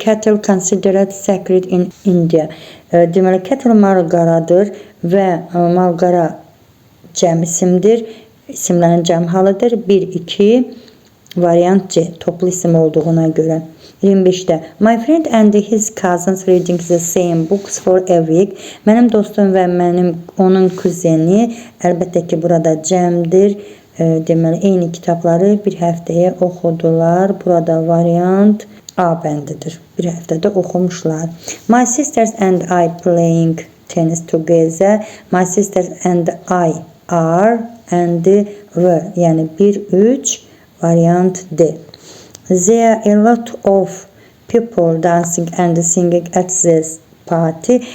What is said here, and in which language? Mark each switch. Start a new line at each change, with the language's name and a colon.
English: Cattle considered sacred in India.
Azerbaijani: Deməli, cattle mal-qaradır və mal-qara cəm isimdir. İsimlərin cəm halıdır. 1, 2, variant C. Toplu isim olduğuna görə. 25'də
English: My friend and his cousins reading the same books for a week.
Azerbaijani: Mənim dostum və onun kuzeni, əlbəttə ki, burada cəmdir. Deməli, eyni kitabları bir həftəyə oxudular. Burada variant A bəndidir. Bir həftədə oxumuşlar.
English: My sisters and I playing tennis together. My sisters and I are and were.
Azerbaijani: Yəni 1, 3, variant D.
English: There are a lot of people dancing and singing at this party.